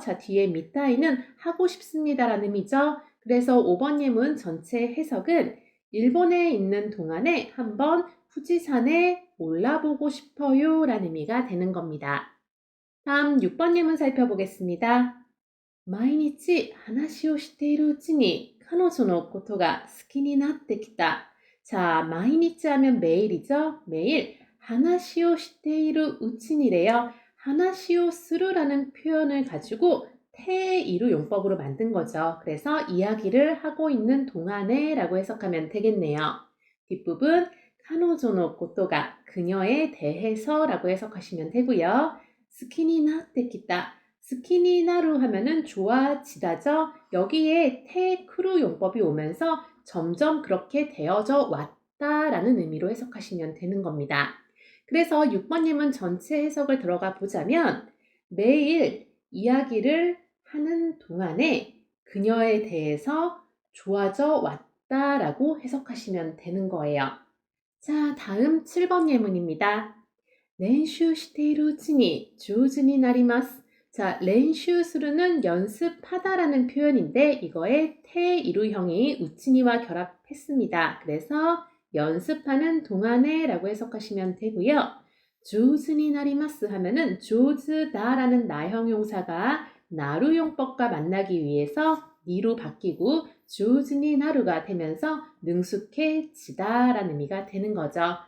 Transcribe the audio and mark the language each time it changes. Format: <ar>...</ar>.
<ko>자, 뒤에 미타이는 하고 싶습니다라는 의미죠. 그래서 5번 예문 전체 해석은 일본에 있는 동안에 한번 후지산에 올라보고 싶어요 라는 의미가 되는 겁니다. 다음 6번 예문 살펴보겠습니다.</ko> <ja>毎日話をしているうちに彼女のことが好きになってきた.</ja> <ko>자, 毎日 하면 매일이죠. 매일</ko> <ja>話をしているうちに</ja> <ko>래요.</ko> <ja>話をする</ja> <ko>라는 표현을 가지고 태이루 용법으로 만든 거죠. 그래서 이야기를 하고 있는 동안에 라고 해석하면 되겠네요. 뒷부분</ko> <ja>彼女の ことが</ja> <ko>그녀에 대해서 라고 해석하시면 되고요.</ko> <ja>好きになってきた.</ja> <ko>스키니나루 하면은 좋아지다죠. 여기에 테크루 용법이 오면서 점점 그렇게 되어져 왔다라는 의미로 해석하시면 되는 겁니다. 그래서 6번 예문 전체 해석을 들어가 보자면 매일 이야기를 하는 동안에 그녀에 대해서 좋아져 왔다라고 해석하시면 되는 거예요. 자, 다음 7번 예문입니다.</ko> <ja>練習しているうちに上手になります.</ja> <ko>자, 렌슈스루는 연습하다라는 표현인데 이거에 테이루형이 우치니와 결합했습니다. 그래서 연습하는 동안에 라고 해석하시면 되고요. 조즈니나리마스 하면은 조즈다라는 나형용사가 나루용법과 만나기 위해서 니로 바뀌고 조즈니나루가 되면서 능숙해지다라는 의미가 되는 거죠.</ko>